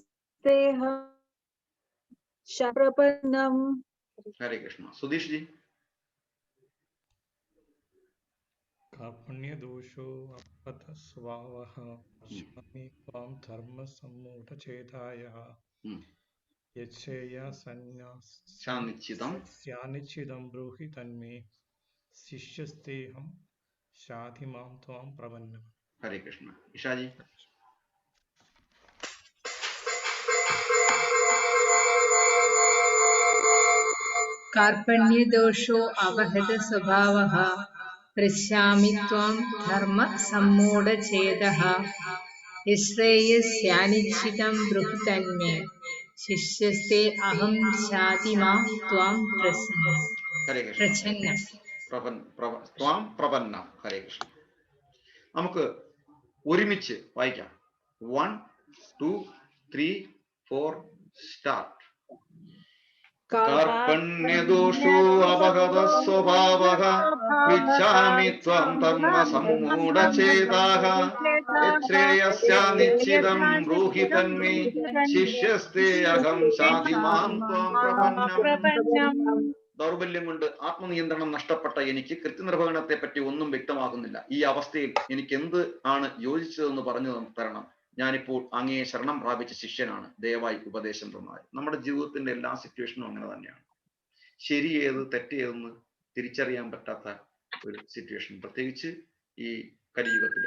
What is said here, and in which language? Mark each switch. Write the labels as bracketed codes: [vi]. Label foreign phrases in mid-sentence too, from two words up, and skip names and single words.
[sa] प्रपन्नम्. [ml] ഹരേ കൃഷ്ണ. സുധീഷ് ജി. [sa] കാപണ്യദോഷോ അപതസ്വാവഃ പശ്യാമി ത്വാം ധർമ്മസമ്മൂഢചേതായഃ യച്ഛേയാസന്യാസ്യാനിശ്ചിതം ബ്രൂഹി തന്മേ ശിഷ്യസ്തേഹം ശാധി മാം ത്വാം പ്രപന്നം. [ml] ഹരേ കൃഷ്ണ. ഇഷാജി. [sa] कार्पण्यदोषो अपहत स्वभावः पृच्छामि त्वां धर्म सम्मूढचेतः यश्रेयस्यानिश्चितं ब्रूहि तन्मे शिष्यस्ते अहं शाधि मां त्वां प्रसन्नं. [ml] ഹരേ കൃഷ്ണ. നമുക്ക് ഒരുമിച്ച് വായിക്കാം. 1 2 3 4 സ്റ്റാർട്ട്. [sa] कार्पण्यदोषो अपगत स्वभावः पृच्छामि त्वां धर्मसम्मूढचेताः यच्छ्रेयस्यानिश्चितं ब्रूहि तन्मे शिष्यस्ते अहं शाधि मां त्वां प्रपन्नं. [ml] ദൗർബല്യം കൊണ്ട് ആത്മനിയന്ത്രണം നഷ്ടപ്പെട്ട എനിക്ക് കൃത്യനിർവഹണത്തെ പറ്റി ഒന്നും വ്യക്തമാകുന്നില്ല. ഈ അവസ്ഥയിൽ എനിക്ക് എന്ത് ആണ് യോജിച്ചതെന്ന് പറഞ്ഞു തരണം. ഞാനിപ്പോൾ അങ്ങയെ ശരണം പ്രാപിച്ച ശിഷ്യനാണ്, ദയവായി ഉപദേശം തന്നാൽ. നമ്മുടെ ജീവിതത്തിന്റെ എല്ലാ സിറ്റുവേഷനും അങ്ങനെ തന്നെയാണ്. ശരി ഏത് തെറ്റേതെന്ന് തിരിച്ചറിയാൻ പറ്റാത്ത ഒരു സിറ്റുവേഷൻ, പ്രത്യേകിച്ച് ഈ കലിയുഗത്തില്.